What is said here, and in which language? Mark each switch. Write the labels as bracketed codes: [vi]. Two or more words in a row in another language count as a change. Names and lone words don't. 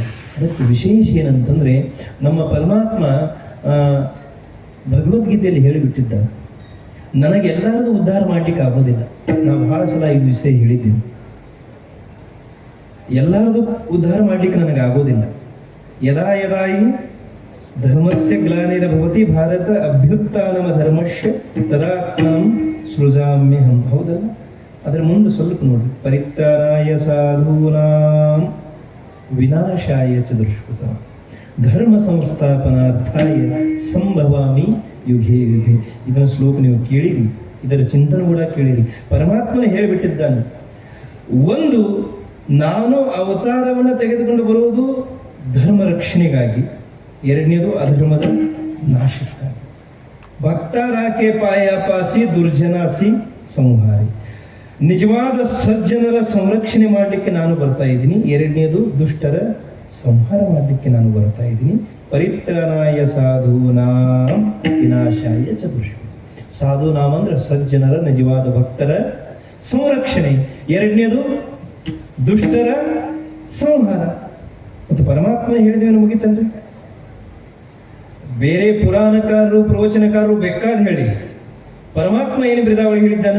[kn] ಅದಕ್ಕೆ ವಿಶೇಷ ಏನಂತಂದ್ರೆ ನಮ್ಮ ಪರಮಾತ್ಮ ಭಗವದ್ಗೀತೆಯಲ್ಲಿ ಹೇಳಿಬಿಟ್ಟಿದ್ದ, ನನಗೆಲ್ಲರದು ಉದ್ಧಾರ ಮಾಡ್ಲಿಕ್ಕೆ ಆಗೋದಿಲ್ಲ. ನಾವು ಬಹಳ ಸಲ ಈ ವಿಷಯ ಹೇಳಿದ್ದೀನಿ. ಎಲ್ಲರದು ಉದ್ಧಾರ ಮಾಡ್ಲಿಕ್ಕೆ ನನಗೆ ಆಗೋದಿಲ್ಲ. [sa] ಯದಾ ಯದಾ ಹಿ ಧರ್ಮಸ್ಯ ಗ್ಲಾನಿರ್ಭವತಿ ಭಾರತ ಅಭ್ಯುತ್ಥಾನಮ ಧರ್ಮಸ್ಯ ತದಾತ್ಮನಂ ಸೃಜಾಮ್ಯಹಂ. [kn] ಹೌದಲ್ಲ? ಅದರ ಮುಂದೆ ಸ್ವಲ್ಪ ನೋಡಿ, [sa] ಪರಿತ್ರಾಣಾಯ ಸಾಧೂನಾಂ ವಿನಾಶಾಯ ಚ ದುಷ್ಕೃತಾಂ ಧರ್ಮ ಸಂಸ್ಥಾಪನಾರ್ಥಾಯ ಸಂಭವಾಮಿ ಯುಗೇ ಯುಗೇ. [kn] ಇದರ ಶ್ಲೋಕ ನೀವು ಕೇಳಿರಿ, ಇದರ ಚಿಂತನೆ ಕೂಡ ಕೇಳಿರಿ. ಪರಮಾತ್ಮನ ಹೇಳಿಬಿಟ್ಟಿದ್ದಾನೆ, ಒಂದು ನಾನು ಅವತಾರವನ್ನು ತೆಗೆದುಕೊಂಡು ಬರುವುದು ಧರ್ಮ ರಕ್ಷಣೆಗಾಗಿ, ಎರಡನೇದು ಅಧರ್ಮದ ನಾಶಕ್ಕಾಗಿ. [mr] भक्तराके पायापासी दुर्जनासी संहारी. [kn] ನಿಜವಾದ ಸಜ್ಜನರ ಸಂರಕ್ಷಣೆ ಮಾಡಲಿಕ್ಕೆ ನಾನು ಬರ್ತಾ ಇದ್ದೀನಿ. ಎರಡನೇದು ದುಷ್ಟರ ಸಂಹಾರ ಮಾಡಲಿಕ್ಕೆ ನಾನು ಬರ್ತಾ ಇದ್ದೀನಿ. [sa] ಪರಿತ್ರಾಣಾಯ ಸಾಧೂನಾಂ ವಿನಾಶಾಯ ಚ ದುಷ್ಕೃತಾಂ. [kn] ಸಾಧೂನಾಂ ಅಂದ್ರೆ ಸಜ್ಜನರ, ನಿಜವಾದ ಭಕ್ತರ ಸಂರಕ್ಷಣೆ. ಎರಡನೇದು ದುಷ್ಟರ ಸಂಹಾರ. ಮತ್ತು ಪರಮಾತ್ಮ ಹೇಳಿದ್ವೇನು ಮುಗಿತಲ್ರಿ? ಬೇರೆ ಪುರಾಣಕಾರರು ಪ್ರವಚನಕಾರರು ಬೇಕಾದ ಹೇಳಿ, ಪರಮಾತ್ಮ ಏನು ಬಿರುದಾವಳಿ ಹೇಳಿದ್ದಾನೆ?